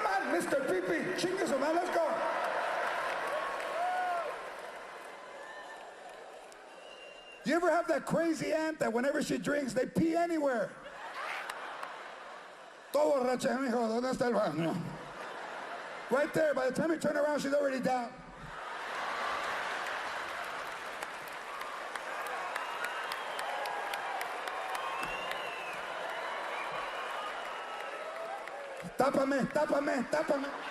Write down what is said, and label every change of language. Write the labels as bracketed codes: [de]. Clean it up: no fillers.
[en] Mr. Pee-Pee, chingas, man, let's go. You ever have that crazy aunt that whenever she drinks, they pee anywhere? [es] Todo borracha, mijo, ¿dónde está el baño? [en] Right there, by the time you turn around, she's already down. [es] Tápame, tápame, tápame.